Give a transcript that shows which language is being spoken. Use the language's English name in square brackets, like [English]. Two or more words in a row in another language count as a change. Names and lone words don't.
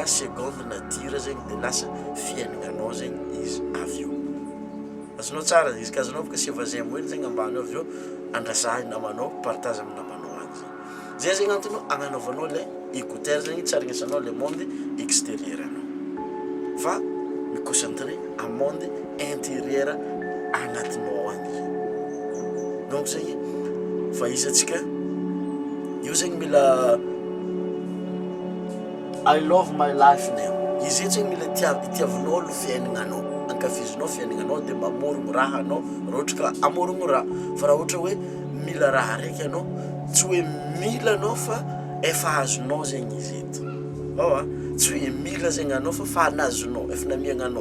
[French] seconde nature [Malagasy] zegny de lasa fiaignanao zegny izy avy eo azonao tsara izy ka azonao baka sevazay moely zegny ambany eo avy eo andrasahy namanao partage amin'ny namanao agny zegny zay zegny antonao agnanaovanao [French] le écouteur [Malagasy] zegny tsy arignesanao [French] le monde extérieur [Malagasy] anao fa miconcentré [French] à monde intérieur [Malagasy] agnatinao agny zegny. [English] Donc zegny fa izy atsika io zegny mila I love my life now. [Malagasy] Izy zegny mila itiavinao lo fiaignanao, ankafizinao fiaignanao de mamorogno raha anao raha ohatra ka amorogno raha. Fa raha ohatra hoe mila raha raiky anao, tsy hoe mila anao fa efa azonao zegny izy eto. Tsy hoe mila zegny anao fa nazonao, efa namiagna anao.